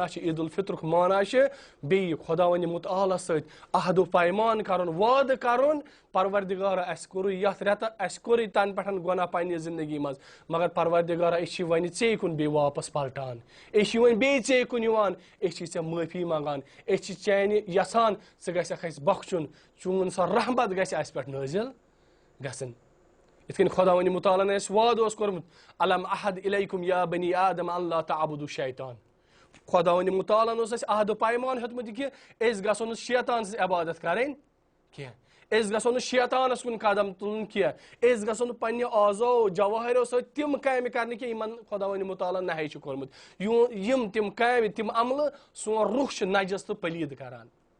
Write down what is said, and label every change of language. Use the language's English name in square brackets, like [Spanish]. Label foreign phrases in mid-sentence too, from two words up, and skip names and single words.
[Kashmiri] چھِ عیٖد الفطرُک معنا چھِ بیٚیہِ خۄداوندِ مُتعالَس سۭتۍ عہد و پیمان کَرُن وعدٕ کَرُن پروردِگارا اَسہِ کوٚرُے یَتھ رٮ۪تہٕ اَسہِ کوٚرُے تَنہٕ پٮ۪ٹھ گۄناہ پنٛنہِ زندگی منٛز مگر پروردِگارا أسۍ چھِ وۄنۍ ژے کُن بیٚیہِ واپس پلٹان أسۍ چھِ وۄنۍ بیٚیہِ ژے کُن یِوان أسۍ چھِ ژےٚ معٲفی منٛگان أسۍ چھِ چانہِ یژھان ژٕ گژھکھ اَسہِ بخشُن چون سۄ رحمت گژھِ اَسہِ پٮ۪ٹھ نٲزِل گژھٕنۍ یِتھ کٔنۍ خۄداوندِ مُتعالن اَسہِ وعدٕ اوس کوٚرمُت [Arabic] الم احد الیکُم یا بنی آدم اللہ تعبدوا شیطان [Kashmiri] خۄداوندِ مُتعالن اوس اَسہِ عہد و پیمان ہیوٚتمُت یہِ کہِ أسۍ گژھو نہٕ شیطان سٕنٛز عبادت کَرٕنۍ کینٛہہ أسۍ گژھو نہٕ شیطانس کُن قدم تُلُن کینٛہہ أسۍ گژھو نہٕ پننہِ آزو جواہرو سۭتۍ تِم کامہِ کرنہِ کینٛہہ یِمن خۄداوندِ مُتعالن نہے چھُ کوٚرمُت یِم تِم کامہِ تِم عملہٕ سون روح چھُ نجس تہٕ پلیٖد کران